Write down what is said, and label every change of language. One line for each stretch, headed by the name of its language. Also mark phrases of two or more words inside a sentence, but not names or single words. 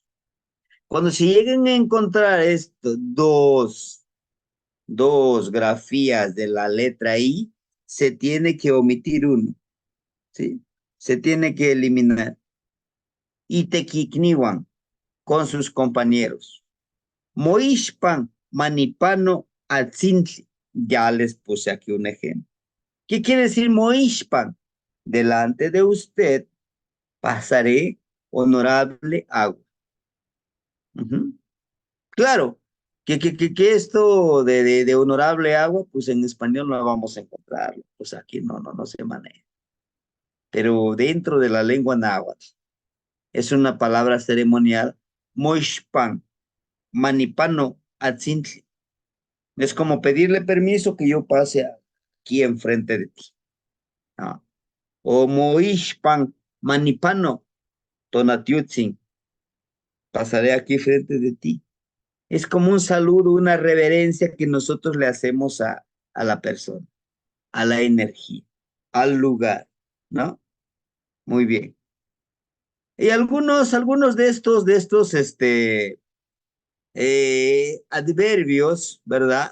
Spanish: Cuando se lleguen a encontrar dos grafías de la letra I, se tiene que omitir uno, ¿sí? Se tiene que eliminar. Itequicniwan, con sus compañeros.
Nahuatl languages: Moishpan, manipano, atzintli.
Spanish: Ya les puse aquí un ejemplo. ¿Qué quiere decir Moishpan? Delante de usted pasaré honorable agua. Ujú. Claro, que esto de honorable agua, pues en español no vamos a encontrarlo. Pues aquí no se maneja. Pero dentro de la lengua náhuatl es una palabra ceremonial,
Nahuatl languages: moishpan. manipano atzintli.
Spanish: Es como pedirle permiso que yo pase aquí enfrente de ti. ¿No?
Nahuatl languages: O moishpan manipano tonatiutzin.
Spanish: Pasaré aquí frente de ti. Es como un saludo, una reverencia que nosotros le hacemos a la persona, a la energía, al lugar, ¿no? Muy bien. Y algunos de estos, adverbios, ¿verdad?